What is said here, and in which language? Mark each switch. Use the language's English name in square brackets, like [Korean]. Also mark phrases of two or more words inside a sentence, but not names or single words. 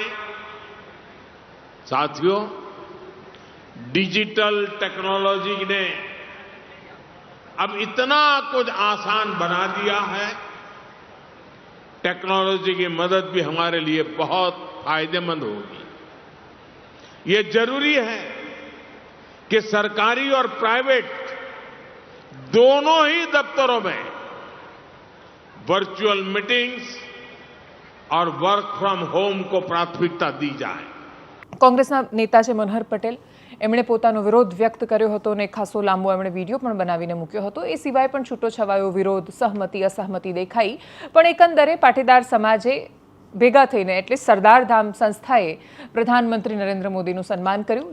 [Hindi] साथियों, डिजिटल टेक्नोलॉजी ने अब इतना कुछ आसान बना दिया है, टेक्नोलॉजी की मदद भी हमारे लिए बहुत फायदेमंद होगी। ये जरूरी है कि सरकारी और प्राइवेट दोनों ही दफ्तरों में वर्चुअल मीटिंग्स और वर्क फ्रॉम होम को प्राथमिकता दी जाए। [Gujarati] કોંગ્રેસના નેતા છે મનહર પટેલ, એમણે પોતાનો વિરોધ વ્યક્ત કર્યો હતો અને ખાસો લાંબો એમણે વિડીયો પણ બનાવીને મૂક્યો હતો। એ સિવાય પણ છૂટો છવાયો વિરોધ, સહમતિ અસહમતિ દેખાઈ, પણ એકંદરે પાટીદાર સમાજે ભેગા થઈને એટલે સરદાર ધામ સંસ્થાએ પ્રધાનમંત્રી નરેન્દ્ર મોદીનું સન્માન કર્યું।